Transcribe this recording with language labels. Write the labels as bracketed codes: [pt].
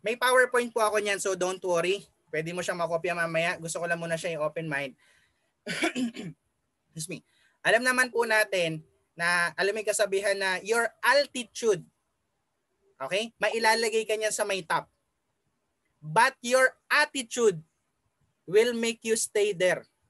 [tl] May PowerPoint po ako niyan, [en] so don't worry. [tl] Pwede mo siyang makopya mamaya. Gusto ko lang muna siya yung open mind. Excuse me. Alam naman po natin na alam mo yung kasabihan na [en] your altitude, [tl] okay? Mailalagay ka niyan sa may top. [en] But your attitude will make you stay there.